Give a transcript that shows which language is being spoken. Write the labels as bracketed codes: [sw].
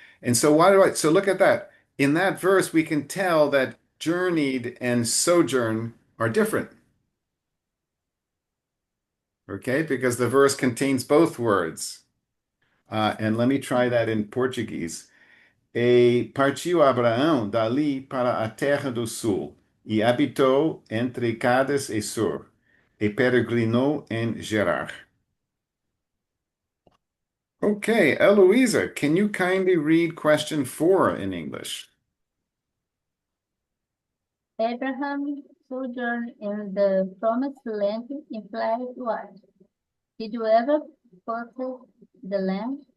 [en] And so so look at that. In that verse, we can tell that journeyed and sojourn are different. Okay, because the verse contains both words. And let me try that in Portuguese. [pt] E partiu Abraão dali para a terra do sul, e habitou entre Cádiz e Sur, e peregrinou em Gerar. [en] Okay, Eloisa, can you kindly read question 4 in English? Abraham sojourned in the promised land implies what? Did you ever possess the land?